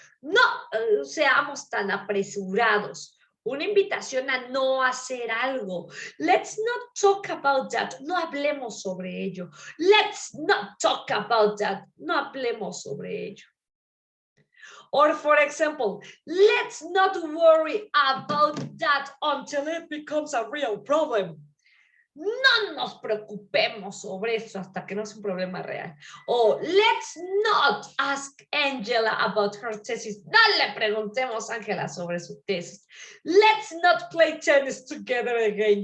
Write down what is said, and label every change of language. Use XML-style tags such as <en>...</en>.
<es>No seamos tan apresurados. Una invitación a no hacer algo.</es> <en>Let's not talk about that.</en> <es>No hablemos sobre ello.</es> <en>Let's not talk about that.</en> <es>No hablemos sobre ello.</es> <en>Or for example, let's not worry about that until it becomes a real problem.</en> <es>No nos preocupemos sobre eso hasta que no es un problema real.</es> <en>O let's not ask Angela about her thesis.</en> <es>No le preguntemos a Angela sobre su tesis.</es> <en>Let's not play tennis together again.</en>